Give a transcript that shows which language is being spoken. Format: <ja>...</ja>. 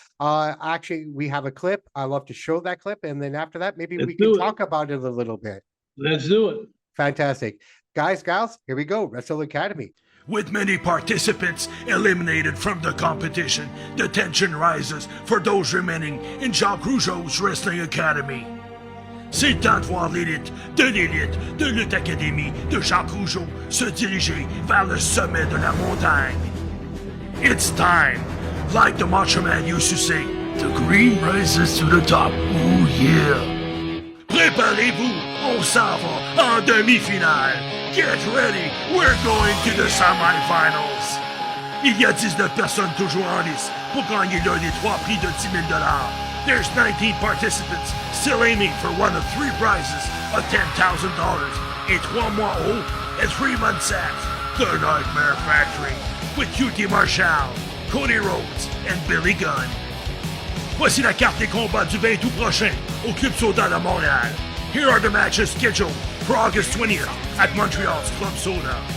<en>Actually, we have a clip. I love to show that clip. And then after that, maybe Let's we can do it. talk about it a little bit. Let's do it. Fantastic. Guys, gals, here we go. Wrestle Academy. With many participants eliminated from the competition, the tension rises for those remaining in Jacque Rougeau's Wrestling Academy.</en> <fr>C'est le temps de voir l'élite de Lutte Académie de Jacque Rougeau se diriger vers le sommet de la montagne.</fr> <en>It's time. Like the Macho Man used to say, the green rises to the top. Ooh yeah.</en> <fr>Préparez-vous, on s'en va en demi-finale.</fr> <en>Get ready, we're going to the semi-finals.</en> <fr>Il y a 19 personnes toujours en lice pour gagner l'un des 3 prix de 10 000 $.</fr> <en>There's 19 participants still aiming for one of 3 prizes of $10,000</en> <fr>et 3 mois haut</fr> <en>and 3 months at The Nightmare Factory with QT Marshall, Cody Rhodes, and Billy Gunn.</en> <fr>Voici la carte des combats du 20 août prochain au Club Soda de Montréal.</fr> <en>Here are the matches scheduled for August 20th at Montreal's Club Soda.</en>